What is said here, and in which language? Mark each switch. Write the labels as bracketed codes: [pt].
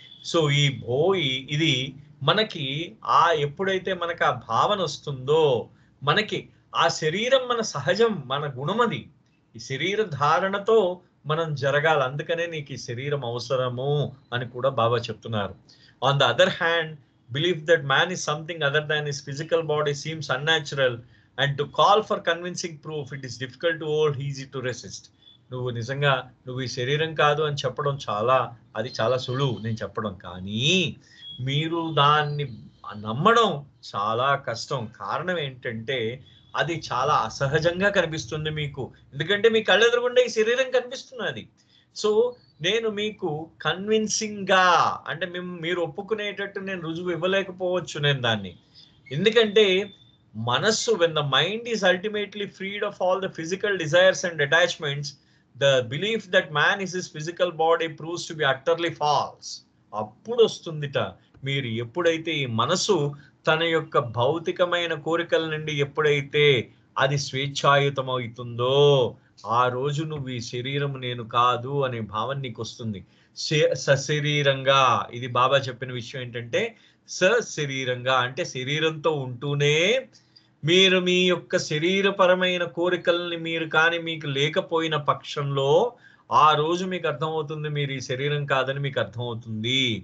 [te] So ఇది మనకి ఎప్పుడైతే మనకు ఆ భావన వస్తుందో మనకి ఆ శరీరం మన సహజం, మన గుణమది. ఈ శరీర ధారణతో మనం జరగాలి, అందుకనే నీకు ఈ శరీరం అవసరము అని కూడా బాబా చెప్తున్నారు. [en] On the other hand, belief that man is something other than his physical body seems unnatural, and to call for convincing proof it is difficult to hold, easy to resist. [te] నువ్వు ఈ శరీరం కాదు అని చెప్పడం చాలా సులువు నేను చెప్పడం, కానీ మీరు దాన్ని నమ్మడం చాలా కష్టం. కారణం ఏంటంటే అది చాలా అసహజంగా కనిపిస్తుంది మీకు, ఎందుకంటే మీ కళ్ళెదురుగుండా ఈ శరీరం కనిపిస్తున్నది. సో నేను మీకు కన్విన్సింగ్ గా అంటే మీరు ఒప్పుకునేటట్టు నేను రుజువు ఇవ్వలేకపోవచ్చు నేను దాన్ని, ఎందుకంటే మనస్సు, [en] when the mind is ultimately freed of all the physical desires and attachments, the belief that man is his physical body proves to be utterly false. [te] అప్పుడు వస్తుందిట, మీరు ఎప్పుడైతే ఈ మనసు తన యొక్క భౌతికమైన కోరికల నుండి ఎప్పుడైతే అది స్వేచ్ఛాయుతం అవుతుందో ఆ రోజు నువ్వు ఈ శరీరం నేను కాదు అనే భావన నీకు వస్తుంది. సశరీరంగా, ఇది బాబా చెప్పిన విషయం ఏంటంటే సశరీరంగా అంటే శరీరంతో ఉంటూనే మీరు మీ యొక్క శరీరపరమైన కోరికల్ని మీకు లేకపోయిన పక్షంలో ఆ రోజు మీకు అర్థమవుతుంది మీరు ఈ శరీరం కాదని మీకు అర్థమవుతుంది.